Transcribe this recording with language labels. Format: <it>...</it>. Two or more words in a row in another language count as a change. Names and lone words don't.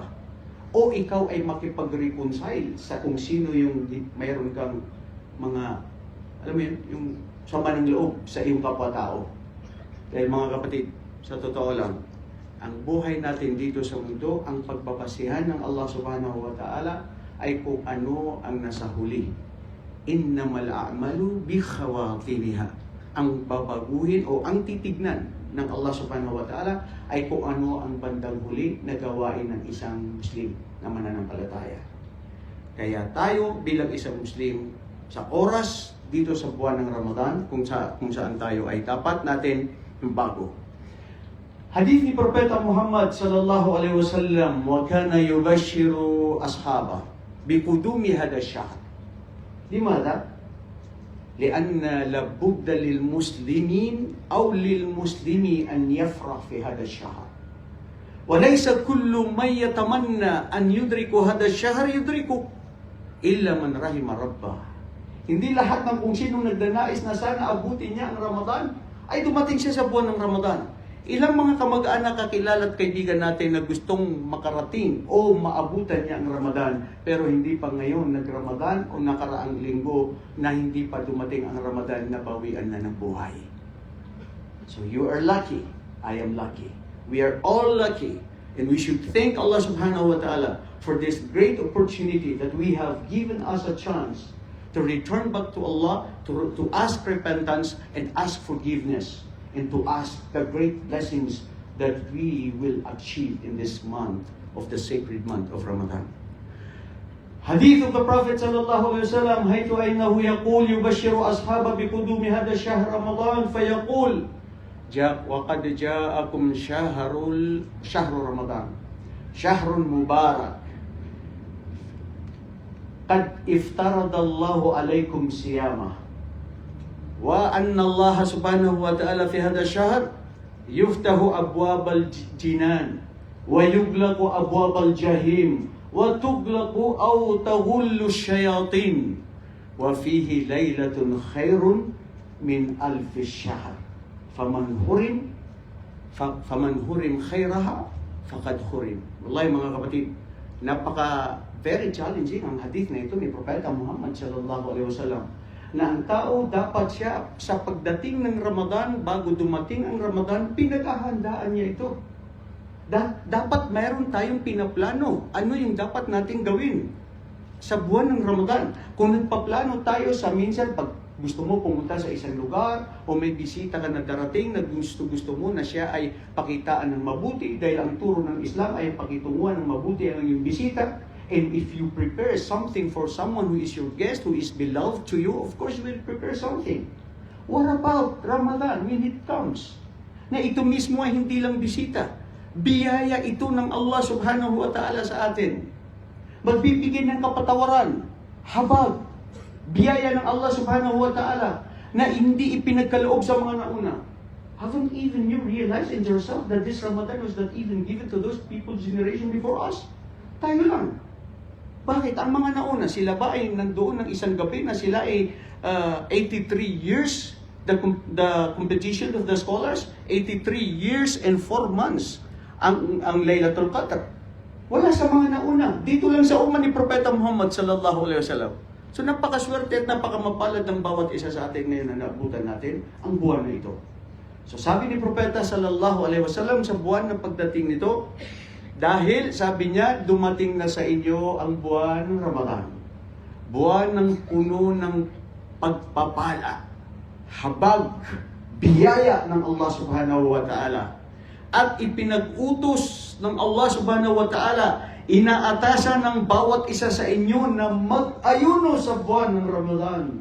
<tl>O ikaw ay makipag-reconcile sa kung sino yung mayroon kang mga, alam mo yun, yung sama ng loob sa iyong kapwa-tao. Dahil mga kapatid, sa totoo lang, ang buhay natin dito sa mundo, ang pagbabasihan ng</tl> <ar>الله سبحانه وتعالى</ar> <tl>ay kung ano ang nasa huli.</tl> <ar>إنما الأعمال بخواتيمها.</ar> <tl>Ang babaguhin o ang titignan ng</tl> <ar>الله سبحانه وتعالى</ar> <tl>ay kung ano ang bandang huli na gawain ng isang Muslim na mananampalataya. Kaya tayo bilang isang Muslim sa oras dito sa buwan ng Ramadan kung saan tayo ay dapat natin bago. Hadith ni Propeta</tl> <ar>Muhammad صلى الله عليه وسلم وكان يبشر أصحابه بقدوم هذا الشهر. Limadha? لأن لا بد للمسلمين أو للمسلم أن يفرح في هذا الشهر. وليس كل من يتمنى أن يدرك هذا الشهر يدرك إلا من رحم ربه.</ar> <tl>Hindi lahat ng kung sinong nagdanais na sana abutin niya ang Ramadan ay dumating siya sa buwan ng Ramadan. Ilang mga kamag-anak, kakilala at kaibigan natin na gustong makarating o maabutan niya ang Ramadan pero hindi pa ngayon nag-Ramadan o nakaraang linggo na hindi pa dumating ang Ramadan na bawian na ng buhay.</tl> <en>So you are lucky, I am lucky. We are all lucky and we should thank</en> <ar>الله سبحانه وتعالى</ar> <en>for this great opportunity that we have given us a chance to return back to Allah, to ask repentance and ask forgiveness. And to ask the great blessings that we will achieve in this month of the sacred month of Ramadan. Hadith of the Prophet</en> <ar>صلى الله عليه وسلم حيث أنه يقول يبشر أصحابه بقدوم هذا شهر رمضان فيقول وَقَدْ جَاءَكُمْ شَهْرُ رَمَضَانَ شَهْرٌ مُبَارَكٌ قَدْ افترض الله عليكم صيامه وأن الله سبحانه وتعالى في هذا الشهر يفتح أبواب الجنان ويغلق أبواب الجحيم وتغلق أو تغل الشياطين وفيه ليلة خير من 1000 شهر فمن حرم خيرها فقد حرم.</ar> <tl>Wallahi mga kapatid,</tl> <en>very challenging</en> <tl>ang hadith na ito ni Propeta Muhammad</tl> <ar>صلى الله عليه وسلم,</ar> <tl>na ang tao dapat siya sa pagdating ng Ramadan, bago dumating ang Ramadan, pinaghahandaan niya ito. Dapat mayroon tayong pinaplano. Ano yung dapat nating gawin sa buwan ng Ramadan? Kung nagpaplano tayo sa minsan, pag gusto mo pumunta sa isang lugar o may bisita ka na darating na gusto mo na siya ay pakitaan ng mabuti, dahil ang turo ng Islam ay pakitunguhan ng mabuti ang iyong bisita.</tl> <en>And if you prepare something for someone who is your guest, who is beloved to you, of course you will prepare something. What about Ramadan when it comes?</en> <tl>Na ito mismo ay hindi lang bisita. Biyaya ito ng</tl> <ar>الله سبحانه وتعالى</ar> <tl>sa atin. Magbibigay ng kapatawaran, habag, biyaya ng</tl> <ar>الله سبحانه وتعالى</ar> <tl>na hindi ipinagkaloob sa mga nauna.</tl> <en>Haven't even you realized in yourself that this Ramadan was not even given to those people's generation before us?</en> <tl>Tayo lang. Bakit? Ang mga nauna, sila ba ay nandoon ng isang gabi na sila ay</tl> <en>83 years, the competition of the scholars, 83 years</en> <tl>and 4 months ang</tl> <ar>ليلة القدر.</ar> <tl>Wala sa mga nauna. Dito lang sa ummah ni Propeta Muhammad</tl> <ar>صلى الله عليه وسلم.</ar> <tl>So napakaswerte at napakamapalad ng bawat isa sa atin ngayon na naabutan natin ang buwan na ito. So sabi ni Propeta</tl> <ar>صلى الله عليه وسلم</ar> <tl>sa buwan ng pagdating nito, dahil sabi niya, dumating na sa inyo ang buwan ng Ramadan. Buwan ng puno ng pagpapala, habag, biyaya ng</tl> <ar>الله سبحانه وتعالى.</ar> <tl>At ipinag-utos ng</tl> <ar>الله سبحانه وتعالى,</ar> <tl>inaatasan ng bawat isa sa inyo na mag-ayuno sa buwan ng Ramadan.</tl>